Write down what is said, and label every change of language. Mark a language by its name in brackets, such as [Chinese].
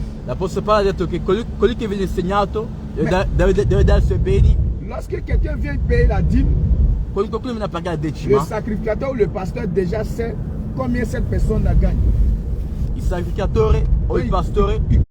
[Italian] L'Apostolo Paolo ha detto che colui che viene insegnato deve dare i suoi beni. [French] Lorsque quelqu'un vient payer la dîme, [Italian] Quando qualcuno viene a pagare la [French] le [Italian] decima, [French] sacrificateur ou le pasteur déjà sait combien cette personne la gagne. [Italian] il sacrificatore o il pastore,